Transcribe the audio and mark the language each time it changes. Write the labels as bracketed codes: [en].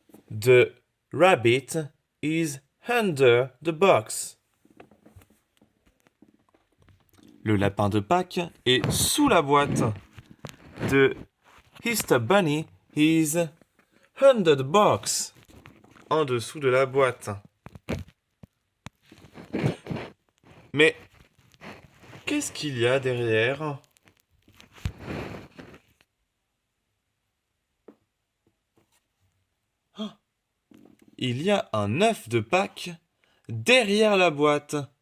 [en] The rabbit is under the box. [fr] Le lapin de Pâques est sous la boîte. [en] The Easter bunny is under the box. [fr] En dessous de la boîte. Mais qu'est-ce qu'il y a derrière? Il y a un œuf de Pâques derrière la boîte.